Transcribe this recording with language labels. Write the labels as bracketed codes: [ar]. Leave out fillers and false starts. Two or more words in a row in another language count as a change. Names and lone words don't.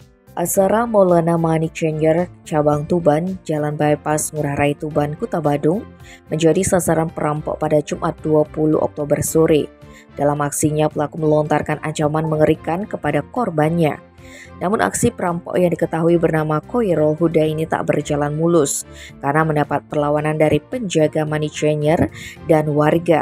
[id] Asara Maulana Money Changer Cabang Tuban, Jalan Bypass Ngurah Rai Tuban, Kuta Badung, menjadi sasaran perampok pada Jumat 20 Oktober sore. Dalam aksinya, pelaku melontarkan ancaman mengerikan kepada korbannya. Namun aksi perampok yang diketahui bernama Khoirul Huda ini tak berjalan mulus karena mendapat perlawanan dari penjaga [en] money changer [id] dan warga.